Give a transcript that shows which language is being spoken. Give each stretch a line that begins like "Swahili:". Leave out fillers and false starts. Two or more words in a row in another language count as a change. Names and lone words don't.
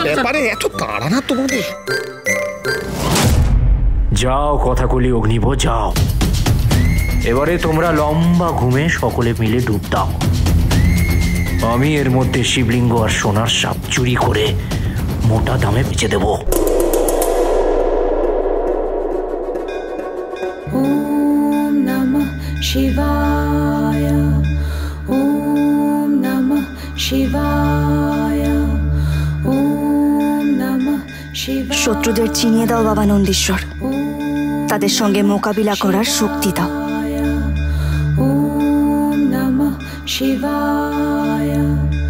Bangla: ব্যাপারে এত তাড়া না তোমাদের। যাও কথাকলি অগ্নিভ, যাও। এবারে তোমরা লম্বা ঘুমে সকলে মিলে ডুব দাও। আমি এর মধ্যে শিবলিঙ্গ আর সোনার সাপ চুরি করে মোটা দামে বেচে দেব।
Sanskrit: ওম নমঃ শিবায়, ওম নমঃ শিবায়, ওম নমঃ শিবায়।
Bangla: শত্রুদের চিনিয়ে দাও বাবা নন্দীশ্বর, তাদের সঙ্গে মোকাবিলা করার শক্তি দাও।
Sanskrit: ওম নমঃ শিবায়।